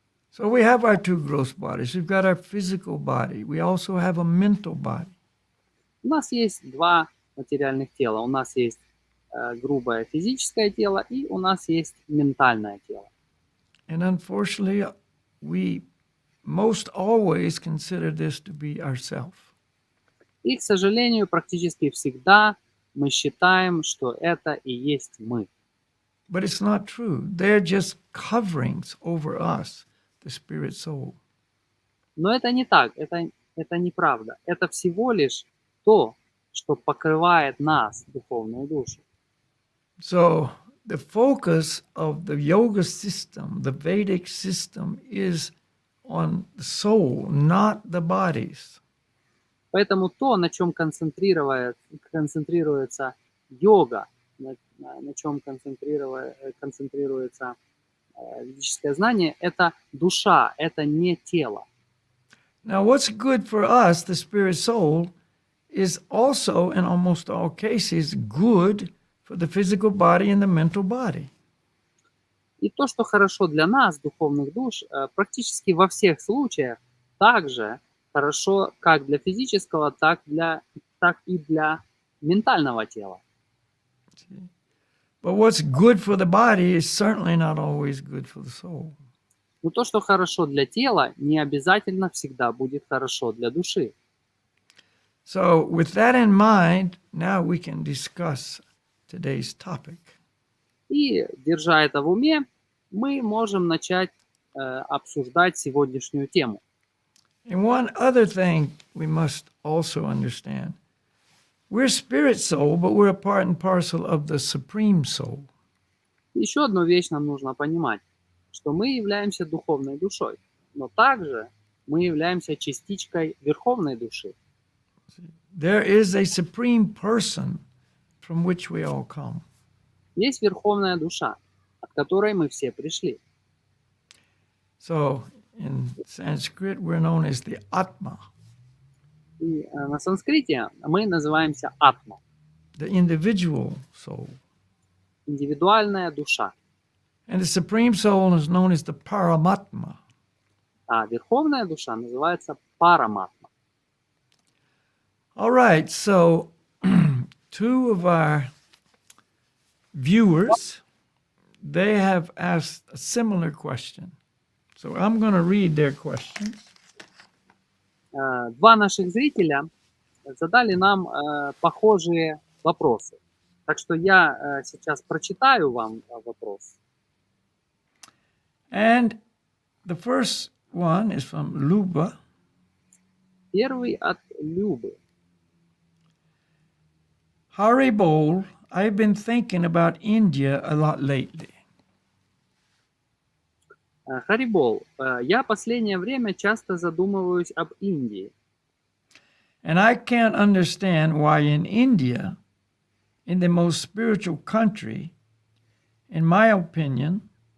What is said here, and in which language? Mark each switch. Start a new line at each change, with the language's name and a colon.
English: So we have our two gross bodies. We've got our physical body. We also have a mental body.
Russian: У нас есть два материальных тела. У нас есть грубое физическое тело и у нас есть ментальное тело.
English: And unfortunately, we most always consider this to be ourself.
Russian: И, к сожалению, практически всегда мы считаем, что это и есть мы.
English: But it's not true. They're just coverings over us, the spirit soul.
Russian: Но это не так, это неправда. Это всего лишь то, что покрывает нас, духовную душу.
English: So the focus of the yoga system, the Vedic system, is on the soul, not the bodies.
Russian: Поэтому то, на чем концентрируется йога, на чем концентрируется ведическое знание, это душа, это не тело.
English: Now, what's good for us, the spirit soul, is also, in almost all cases, good for the physical body and the mental body.
Russian: И то, что хорошо для нас, духовных душ, практически во всех случаях также хорошо как для физического, так и для ментального тела.
English: But what's good for the body is certainly not always good for the soul.
Russian: Но то, что хорошо для тела, не обязательно всегда будет хорошо для души.
English: So with that in mind, now we can discuss today's topic.
Russian: И, держа это в уме, мы можем начать обсуждать сегодняшнюю тему.
English: And one other thing we must also understand. We're spirit soul, but we're a part and parcel of the supreme soul.
Russian: Еще одну вещь нам нужно понимать, что мы являемся духовной душой, но также мы являемся частичкой верховной души.
English: There is a supreme person from which we all come.
Russian: Есть верховная душа, от которой мы все пришли.
English: So in Sanskrit, we're known as the Atma,
Russian: И на санскрите мы называемся атма,
English: the individual soul.
Russian: индивидуальная душа.
English: And the supreme soul is known as the Paramatma.
Russian: А верховная душа называется параматма.
English: All right, so two of our viewers, they have asked a similar question. So I'm going to read their questions.
Russian: Два наших зрителя задали нам похожие вопросы. Так что я сейчас прочитаю вам вопрос.
English: And the first one is from Luba.
Russian: Первый от Любы.
English: Haribol, I've been thinking about India a lot lately.
Russian: Харибол, я последнее время часто задумываюсь об Индии.
English: And I can't understand why in India, in the most spiritual country, in my opinion,